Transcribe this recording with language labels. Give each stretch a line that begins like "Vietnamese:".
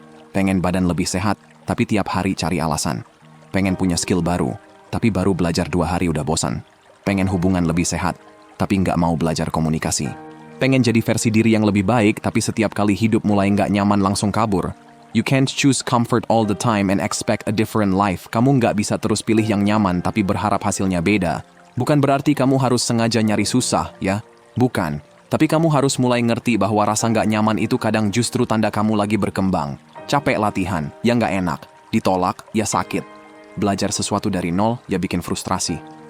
Indonesian: Pengen badan lebih sehat, tapi tiap hari cari alasan. Pengen punya skill baru, tapi baru belajar 2 hari udah bosan. Pengen hubungan lebih sehat, tapi nggak mau belajar komunikasi. Pengen jadi versi diri yang lebih baik, tapi setiap kali hidup mulai nggak nyaman langsung kabur.
English: You can't choose comfort all the time and expect a different life.
Indonesian: Kamu nggak bisa terus pilih yang nyaman tapi berharap hasilnya beda. Bukan berarti kamu harus sengaja nyari susah, ya? Bukan. Tapi kamu harus mulai ngerti bahwa rasa nggak nyaman itu kadang justru tanda kamu lagi berkembang. Capek latihan, ya nggak enak. Ditolak, ya sakit. Belajar sesuatu dari nol, ya bikin frustrasi.